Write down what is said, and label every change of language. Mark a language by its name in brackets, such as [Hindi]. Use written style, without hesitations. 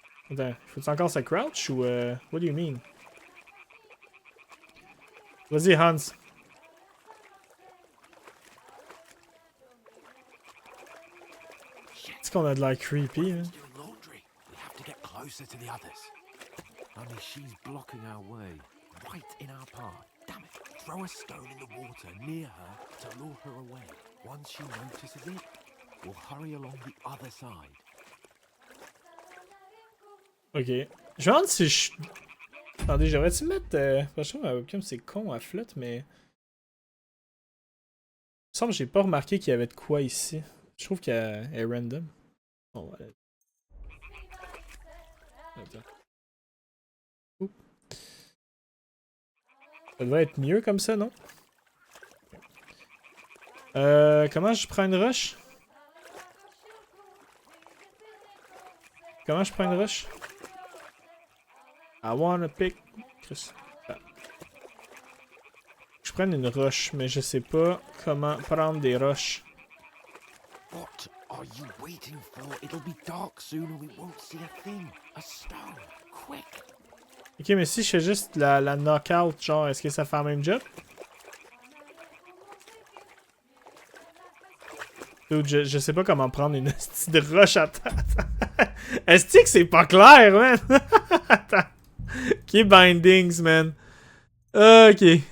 [French] Attends, faut-tu encore se crouch ou [English] what do you mean? [French] Vas-y, Hans. Est-ce qu'on a de l'air creepy, hein? [English] Closer to the others. Only she's blocking our way, right in our path. Damn it! Throw a stone in the water near her to lure her away. Once she notices it, we'll hurry along the other side. [French] Ok. Je me demande si je... Attendez, j'aurais-tu mettre... Franchement, ma webcam, c'est con, elle flotte, mais... Il me semble que j'ai pas remarqué qu'il y avait de quoi ici. Je trouve qu'elle est random. Bon, voilà. Attends. Oups. Ça devrait être mieux comme ça, non? Comment je prends une rush? Comment je prends une rush? [English] I wanna pick... [French] Chris. Ah. Je prends une rush, mais je sais pas comment prendre des rushs. [English] What are you waiting for? It'll be dark soon and we won't see a thing. A stone. Quick. [French] Ok, mais si je fais juste la knockout, genre, est-ce que ça fait le même job? Dude, je sais pas comment prendre une hostie de rush à terre. Est-ce que c'est pas clair, man? Attends. Ok, bindings, man. Ok.